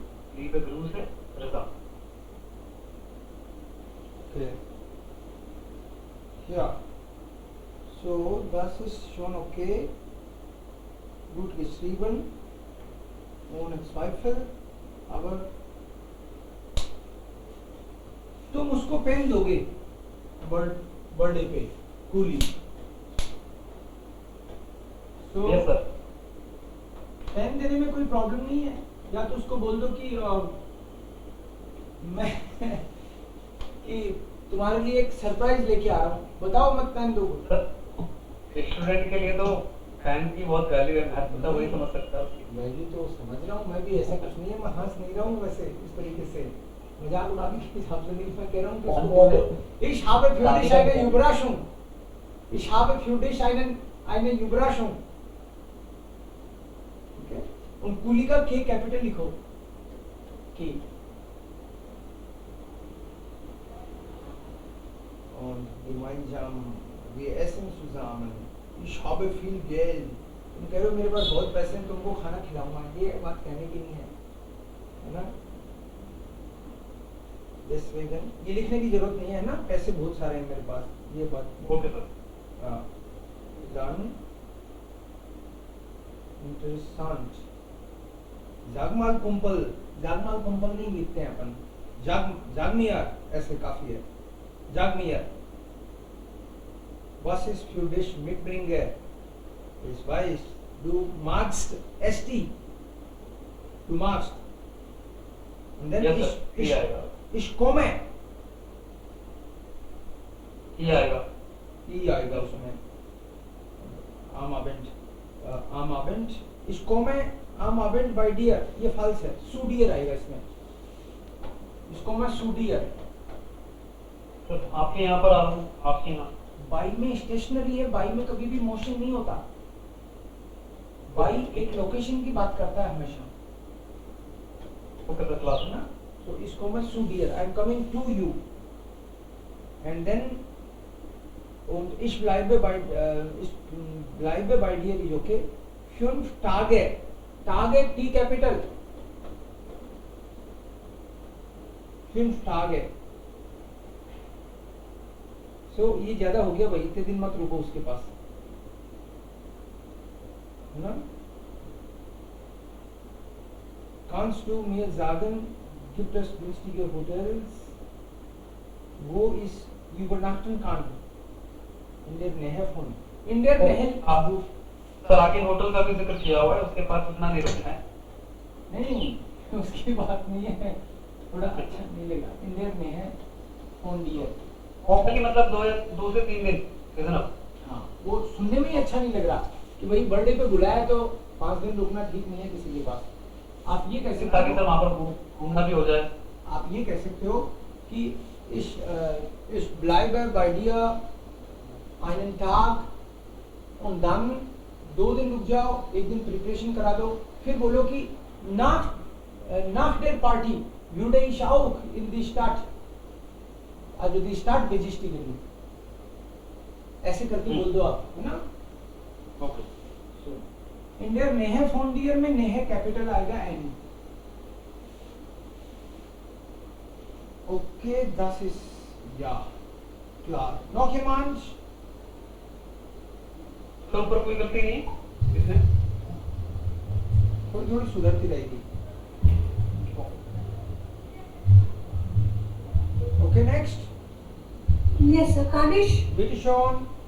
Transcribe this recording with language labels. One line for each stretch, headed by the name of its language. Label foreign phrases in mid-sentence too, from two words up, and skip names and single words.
German: Liebe Grüße, Reza. Okay. Ja. So, das ist schon okay. Gut geschrieben. Ohne Zweifel.
Hindi: Aber तुम उसको पेन दोगे बर्थडे पे कूली तो
English: Yes, sir.
Hindi: पेन देने में कोई प्रॉब्लम नहीं है या तो उसको बोल दो कि मैं कि तुम्हारे लिए एक सरप्राइज लेके आ रहा हूँ बताओ मत पेन दो स्टूडेंट के लिए तो फैन की बहुत वैल्यू है, मैं तो वही समझ सकता हूँ। मैं भी तो समझ रहा हूँ मैं भी ऐसा कुछ नहीं है मैं हंस नहीं रहा हूँ वैसे इस तरीके से मजाक उड़ाने के हिसाब से नहीं मैं कह रहा हूँ कि उसको बोलो
German: ich habe für dich eine Überraschung ich habe für dich eine Überraschung okay und
Hindi: कूली का K कैपिटल लिखो K
German: und gemeinsam wir essen zusammen ich habe viel Geld
Hindi: तुम कह रहे हो मेरे पास बहुत पैसे हैं तुमको खाना खिलाऊंगा ये बात कहने की नहीं है ना deswegen ये लिखने की जरूरत नहीं है ना पैसे बहुत सारे हैं मेरे पास ये बात
English: Okay sir.
German: dann interessant sag mal Kumpel
Hindi: नहीं लिखते हैं अपन
German: sag mir
Hindi: ऐसे काफी है
German: sag mir was ist für dich mitbringe ich weiß du magst ST du magst und dann
English: Yes,
Hindi: sir. ये आएगा
German: ich komme
Hindi: ये आएगा ये आएगा उसमें
German: am Abend ich komme am Abend bei dir
Hindi: ये false है
German: zu dir
Hindi: आएगा इसमें
German: ich komme zu dir
Hindi: तो आपके यहाँ पर आ रहा हूँ, आपके यहाँ बाई में स्टेशनरी है बाई में कभी भी मोशन नहीं होता बाई एक लोकेशन की बात करता है हमेशा
English: Okay sir, class
Hindi: है ना
German: so ich komme zu dir
English: I am coming to you and then
German: und ich bleibe bei dir is okay 5 Tage T capital 5 Tage
Hindi: so ये ज्यादा हो गया भाई इतने दिन मत रुको उसके पास है ना
German: kannst du mir sagen gibt es günstige Hotels wo ich übernachten kann in der Nähe von in der Nähe
Hindi: आप सर आगे होटल का भी जिक्र किया हुआ है, उसके पास इतना नहीं रुकना है। नहीं उसकी बात नहीं है थोड़ा अच्छा नहीं लगा
German: in der Nähe von dir
Hindi: होटल की मतलब 2 से 3 दिन इतना। हाँ वो सुनने में ही अच्छा नहीं लग रहा कि भाई बर्थडे पे बुलाया तो 5 दिन रुकना ठीक नहीं है किसी के पास आप ये कह सकते ताकि हो सर वहाँ पर घूमना भी हो जाए। आप ये कह सकते हो कि
German: ich bleibe bei dir einen Tag und dann
Hindi: 2 दिन रुक जाओ 1 दिन प्रिपरेशन करा दो फिर बोलो कि
German: nach der Party würde ich auch in die Stadt also die Stadt besichtigen
Hindi: ऐसे करके बोल दो आप है ना ओके
German: in der Nähe von dir
Hindi: में Nähe कैपिटल आएगा
German: N okay das ist ja klar noch jemand
Hindi: तो ऊपर कोई गलती नहीं इसमें थोड़ी सुधरती रहेगी
English: okay next Yes, sir.
German: Kadish, bitte schon